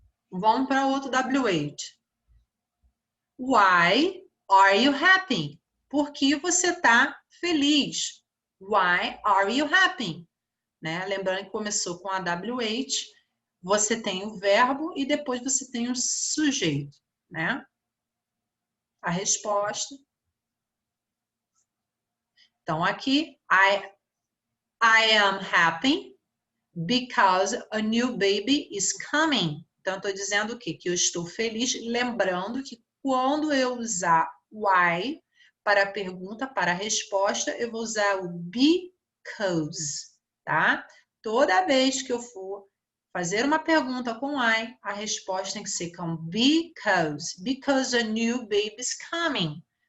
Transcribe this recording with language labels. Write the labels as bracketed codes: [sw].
[pt] Vamos para outro W8. [en] Why are you happy? [pt] Por que você está feliz? [en] Why are you happy? [pt] Né? Lembrando que começou com a W8, você tem o verbo e depois você tem o sujeito, né? A resposta. Então, aqui, [en] I am happy because a new baby is coming. [pt] Então, estou dizendo o quê? Que eu estou feliz, lembrando que quando eu usar why para a pergunta, para a resposta, eu vou usar o because, tá? Toda vez que eu for fazer uma pergunta com why, a resposta tem que ser com [en] because a new baby is coming.